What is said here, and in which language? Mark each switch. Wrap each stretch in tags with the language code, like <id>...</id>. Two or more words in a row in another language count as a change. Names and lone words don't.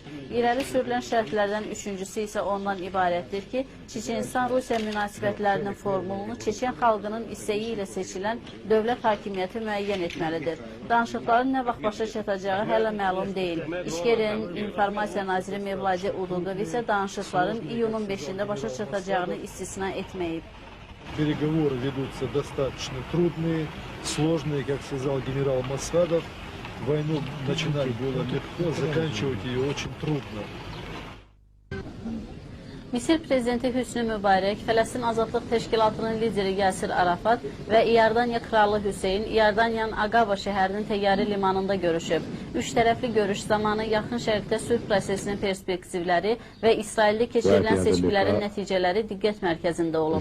<az>İrəli sürülən şərtlərdən üçüncüsü isə ondan ibarətdir ki, Çeçenistan-Rusiya münasibətlərinin formulunu Çeçen xalqının istəyi ilə seçilən dövlət hakimiyyəti müəyyən etməlidir. Danışıqların nə vaxt başa çatacağı hələ məlum deyil. İşgəriyyənin informasiya naziri Mevladi Udundov isə danışıqların iyunun 5-də başa çatacağını istisna etməyib.</az> <ru>Переговоры ведутся достаточно трудные, сложные, как сказал генерал Масхадов. Войну начинать было легко, заканчивать ее очень трудно.</ru> <az>Misir prezidenti Hüsnü Mübarək, Fələstin Azadlıq Təşkilatının lideri Yasir Arafat və İordaniya Kralı Hüseyn İordaniyanın Aqaba şəhərinin təyyarə limanında görüşüb. Üç tərəfli görüş zamanı yaxın şərqdə sülh prosesinin perspektivləri və İsraildə keçirilən seçkilərin nəticələri diqqət mərkəzində olub.</az>